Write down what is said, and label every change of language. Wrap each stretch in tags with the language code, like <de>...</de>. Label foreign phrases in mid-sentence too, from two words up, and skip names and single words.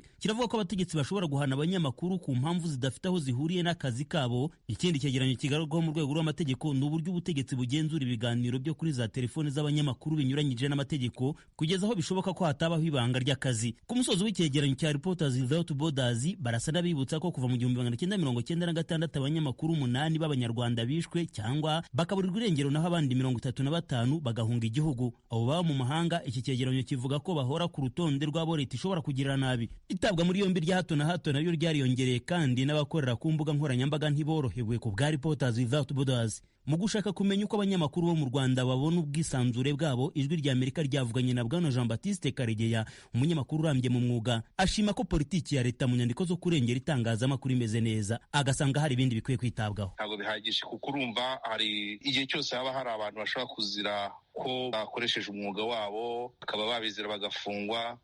<rw>Kiravuga ko abategetsi bashobora guhana abanyamakuru ku mpamvu zidafite aho zihuriye n'akazi kabo. Ikindi cyegeranyo kigarurwaho mu rwego rw'amategeko ni uburyo ubutegetsi bugenzura ibiganiro byo kuri za telefoni z'abanyamakuru binyuranyije n'amategeko kugeza aho bishoboka ko hatabaho ibanga ry'akazi. Ku musozo w'icyegeranyo cya Reporters Without Borders barasa n'abibutsa ko kuva mu 1996 abanyamakuru 8 b'abanyarwanda bishwe cyangwa bakaburirwa irengero, naho abandi 35 bagahunga igihugu. Abo baba mu mahanga, iki cyegeranyo kivuga ko bahora ku rutonde rw'abo leta ishobora kugirira nabi. Itabwa muri yombi rya hato na hato naryo ryariyongereye, kandi n'abakorera ku mbuga nkoranyambaga ntiborohewe ku bwa Reporters Without Borders. Mu gushaka kumenya uko abanyamakuru bo mu Rwanda babona ubwisanzure bwabo, Ijwi rya Amerika ryavuganye na Bwana Jean Baptiste Karegeya, umunyamakuru urambye mu mwuga. Ashima ko politiki ya leta mu nyandiko zo kurengera itangazamakuru imeze neza, agasanga hari ibindi bikwiye kwitabwaho. Ntabwo bihagije, kuko urumva hari igihe cyose haba hari abantu bashobora kuzira ko bakoresheje umwuga wabo, bakaba babizira bagafungwa.</rw>